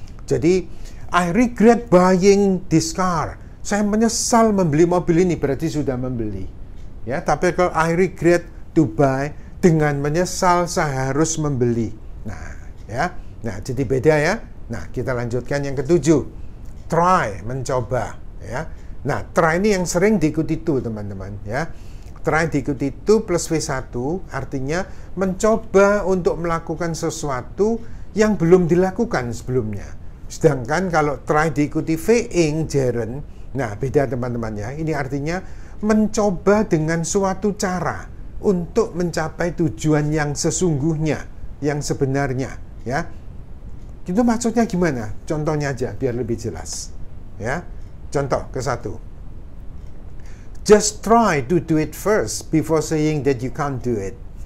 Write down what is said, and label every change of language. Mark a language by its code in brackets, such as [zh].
[en] Jadi, I regret buying this car. [id] Saya menyesal membeli mobil ini, berarti sudah membeli. Ya, tapi kalau [en] I regret to buy, [id] dengan menyesal saya harus membeli. Nah, ya. Nah, jadi beda ya. Nah, kita lanjutkan yang ketujuh. Try, mencoba, ya. Nah, try ini yang sering diikuti to, teman-teman, ya. Try diikuti to plus V1 artinya mencoba untuk melakukan sesuatu yang belum dilakukan sebelumnya. Sedangkan kalau try diikuti V-ing, gerund, nah beda teman-teman ya. Ini artinya mencoba dengan suatu cara untuk mencapai tujuan yang sesungguhnya, yang sebenarnya, ya. Itu maksudnya gimana? Contohnya aja biar lebih jelas. Ya. Contoh ke-1. [en] Just try to do it first before saying that you can't do it.